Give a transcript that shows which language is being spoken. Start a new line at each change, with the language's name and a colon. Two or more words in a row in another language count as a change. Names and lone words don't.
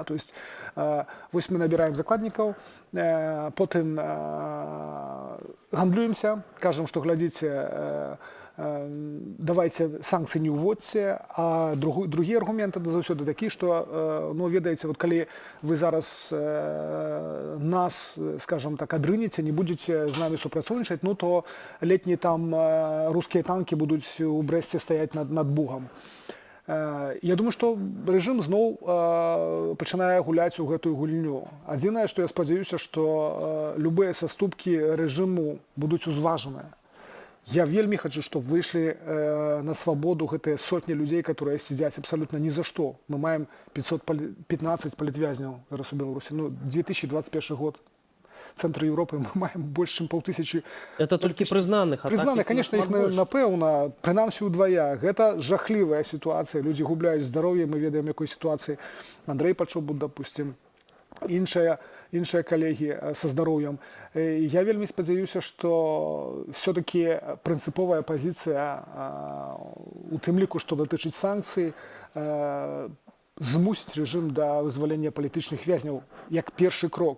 Belarusian: То есть вось мы набіраем закладнікаў, потым гандлюемся, кажам, што глядзіце, давайте санкцыі не ўводзьце, а другі аргумент заўсёды такі, што, ну, ведаеце, вот калі вы зараз нас, скажем так, адрынеце, не будзеце з намі супрацоўнічаць, ну, то летнія там рускія танкі будуць у Брэсце стаяць над Бугам. Я думаю, што рэжым зноў пачынае гуляць у гэтую гульню. Адзінае, што я спадзяюся, што любыя саступкі рэжыму будуць узважаныя. Я вельмі
Russian: хочу, чтобы вышли на свободу
Belarusian: гэтыя сотні
Russian: людей, которые сидят абсолютно ни за что.
Belarusian: Мы маем 515 политвязнёў зараз у Беларуси.
Russian: Ну, 2021 год. Центр Европы мы маем больше, чем 500. Это только признанных. Признанных, конечно, их
Belarusian: напэўна, прынамсі ўдвая. Гэта жахлівая ситуация. Люди губляюць здароўе, мы ведаем, якой ситуации. Андрей Пачобут, допустим, іншыя калегі са здароўем. Я вельмі спадзяюся, што
Russian: все-таки
Belarusian: прынцыповая пазіцыя у тым ліку, што датычыць санкцый, змусіць рэжым да вызвалення палітычных вязняў як першы крок.